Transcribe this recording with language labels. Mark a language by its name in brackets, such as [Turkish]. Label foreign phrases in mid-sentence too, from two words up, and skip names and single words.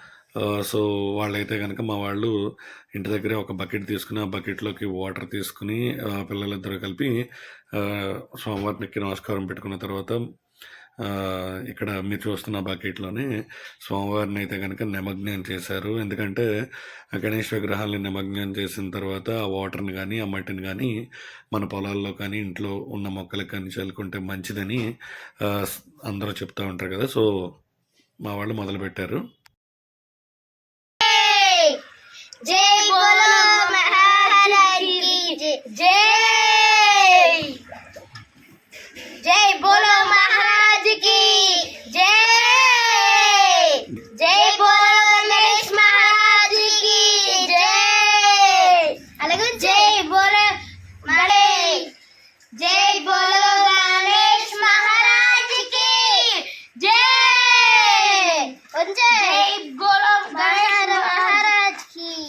[Telugu] సో వాళ్ళైతే కనుక మా వాళ్ళు ఇంటి దగ్గరే ఒక బకెట్ తీసుకుని, ఆ బకెట్లోకి వాటర్ తీసుకుని పిల్లలిద్దరూ కలిపి స్వామివారికి నమస్కారం పెట్టుకున్న తర్వాత ఇక్కడ మీరు చూస్తున్న బకెట్లోనే స్వామివారిని అయితే కనుక నిమజ్జనం చేశారు. ఎందుకంటే గణేష్ విగ్రహాలని నిమజ్జనం చేసిన తర్వాత ఆ వాటర్ని కానీ ఆ మట్టిని కానీ మన పొలాల్లో కానీ ఇంట్లో ఉన్న మొక్కలకు కానీ చల్లుకుంటే మంచిదని అందరూ చెప్తూ ఉంటారు కదా. సో మా వాళ్ళు మొదలుపెట్టారు. [Hindi] जय बोलो महाराज की जय, जय बोलो महाराज की जय, जय बोलो गणेश महाराज की जय, अलग जय बोलो जय बोलो गणेश महाराज की जय, जय बोलो गणेश महाराज की